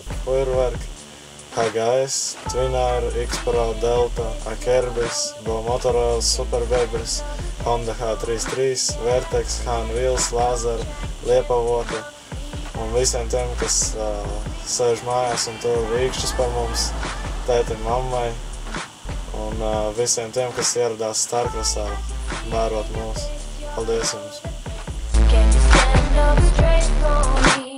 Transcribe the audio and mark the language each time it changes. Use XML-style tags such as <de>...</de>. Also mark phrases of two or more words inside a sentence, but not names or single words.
<lv>Feuerwerk, HGS, Twinair, X-Pro, Delta, Akerbis, Bo Motorola, Superbebris, Honda H33, Vertex, Han Wheels, Laser, Liepavote un visiem tiem, kas sēž mājās un tur vīkšķis par mums, tētim, mammai un visiem tiem, kas ieradās Starcrossā vērot mūs. Paldies jums!</lv> <en>Can you stand up straight, long?</en>